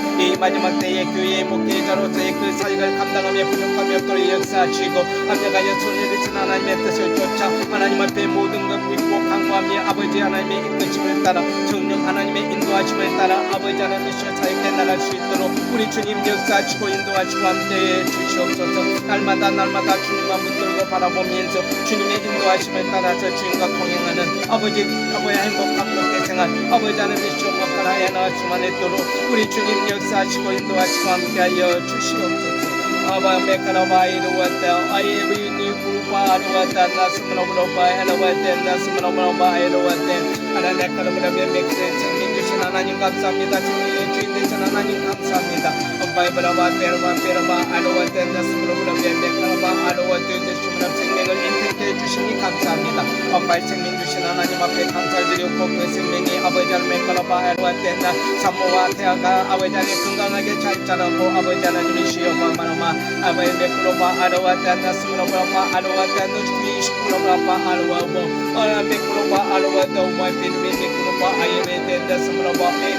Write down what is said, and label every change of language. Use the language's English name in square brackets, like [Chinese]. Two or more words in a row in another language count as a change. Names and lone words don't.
[Korean] 이 마지막 때에 교회의 목회자로서의 그 사역을 감당하며 부족함이 없도록 역사하시고 합력하여 손을 드신 하나님의 뜻을 쫓아 하나님 앞에 모든 것 믿고 강구하며 아버지 하나님의 이끄심을 따라 성령 하나님의 인도하심을 따라 아버지 하나님의 사역에 나갈 수 있도록 우리 주님 역사하시고 인도하시고 함께해 주시옵소서. 날마다 주님만 붙들고 바라보면서 주님의 인도하심을 따라서 주님과 동행하는 아버지의 행복한 목회 생활 아버지 하나님의 시험과 하여 나갈 수만 있도록 우리 주님 역사하시고 인도하시고 함께하여 주시옵소서. Aba mekana mai ruwata ai bi ni kupa ruwata nasmana ruwa ruwata nasmana ruwa ruwata 하나님 그러므로 맹세 생명 주신 하나님 감사합니다. 생명의 주인 되신 하나님 감사합니다. 엄마의 브라바 베르바 아로와테 나스므로 맹메카바 아로와테 주시므로 생명을 인택해 주시니 감사합니다. 엄마의 생명 주신 하나님 앞에 감사드리고 그 생명이 아버지 하나님의 그라바 아로와테 나 산모와 태아가 아버지 하나님 건강하게 잘 자라고 아버지 하나님의 시여바 마나마 아버지 메크로바 아로와테 나스므로 아로와테 노주미 시크로바 아로와보 메크로바 아로와테 오마이 비르메크로바 아이메데 나스므로바